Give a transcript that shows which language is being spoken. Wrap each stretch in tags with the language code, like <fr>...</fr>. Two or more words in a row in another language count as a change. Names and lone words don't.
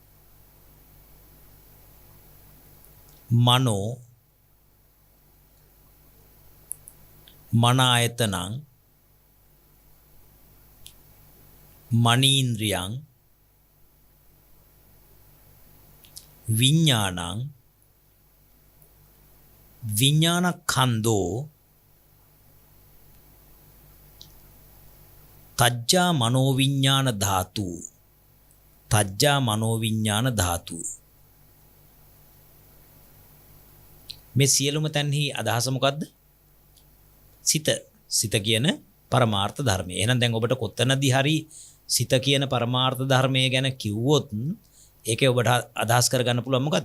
<pi>මනෝ මනායතනං මනීන්ද්‍රියං විඥානං විඥානක්ඛන්தோ තජ්ජා මනෝවිඥාන ධාතු. තජ්ජා මනෝවිඥාන ධාතු.</pi> <si>මේ සියලුම තන්හි අදහස මොකද්ද? සිත කියන පරමාර්ථ ධර්මය. එහෙනම් දැන් ඔබට කොතනදී හරි සිත කියන පරමාර්ථ ධර්මය ගැන කිව්වොත් ඒකේ ඔබට අදහස් කරගන්න පුළුවන් මොකද්ද?</si>